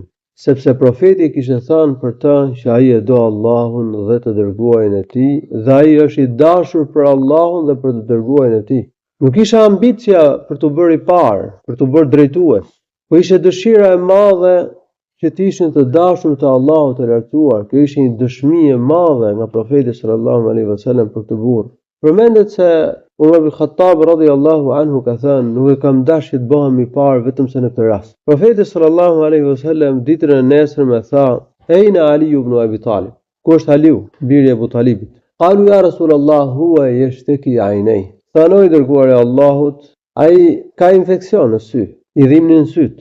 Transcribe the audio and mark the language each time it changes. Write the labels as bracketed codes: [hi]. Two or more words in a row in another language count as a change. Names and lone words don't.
[sq] Sepse profeti kishte thënë për të që ai e do Allahun dhe të dërguarin e tij, dhe ai është i dashur për Allahun dhe për të dërguarin e tij. Nuk ishte ambicia për të bërë i parë, për të bërë drejtues, po ishte dëshira e madhe që të ishin të dashur të Allahut të lartësuar. Kjo ishte një dëshmi e madhe nga profeti [ar] صلى الله عليه وسلم [sq] për këtë burr. Përmendet se Umar ibn Khattab [ar] رضي الله عنه [sq] ka thënë: "Nuk e kam dashur të bëhem i parë vetëm se në këtë rast." Profeti [ar] صلى الله عليه وسلم [sq] ditën e nesërme tha: "Ejna Ali ibn Abi Talib?" Ku është Aliu, biri i Abu Talibit? [ar] قالوا يا رسول الله هو يشتكي عينيه. [sq] Thanoi dërguari i Allahut, ai ka infeksion në sy, i dhimbnin syt.